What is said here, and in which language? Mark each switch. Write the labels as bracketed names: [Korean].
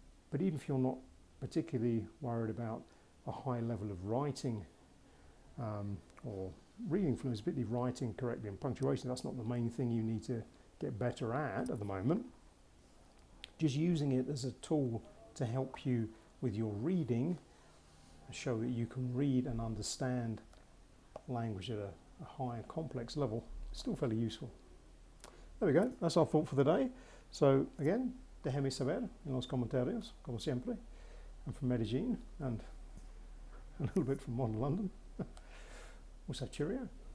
[English] But even if you're not particularly worried about a high level of writing or reading fluency, particularly writing correctly and punctuation, that's not the main thing you need to get better at the moment. Just using it as a tool to help you with your reading, show that you can read and understand language at a higher complex level, still fairly useful. There we go, that's our thought for the day. So again, [Spanish] déjeme saber en los comentarios, como siempre. [English] I'm from Medellin and a little bit from modern London. We'll say cheerio.